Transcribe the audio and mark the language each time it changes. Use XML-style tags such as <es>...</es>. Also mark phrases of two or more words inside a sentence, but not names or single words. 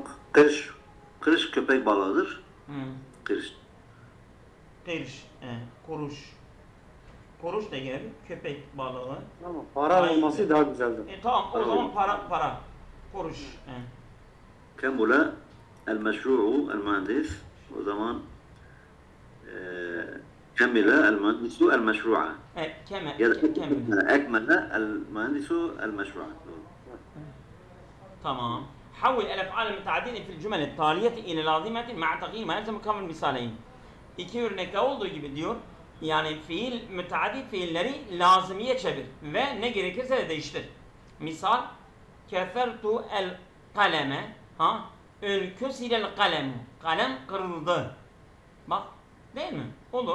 <tr>Kırış. Kırış köpek balığıdır. Kırış. Kırış. Kuruş. Kuruş da gelebilir. Köpek balığı. Ama para olması daha güzeldir. Tamam o zaman para. Kuruş.</tr> <ar>كمل المشروع المهندس. O zaman كمل المهندس المشروع. Kemil. أكمل المهندس المشروع. تمام. حول الافعال المتعدده في الجمل التاليه الى لازمه مع تغيير ما يلزم كون المثالين.</ar> <tr>İki örnekte olduğu gibi diyor. Yani fiil müteaddi fiilleri lazimiye çevir ve ne gerekirse de değiştir.</tr> <ar>Misal كسرت القلم انكسر القلم.</ar> <tr>Kalem kırıldı. Bak değil mi? Olur.</tr>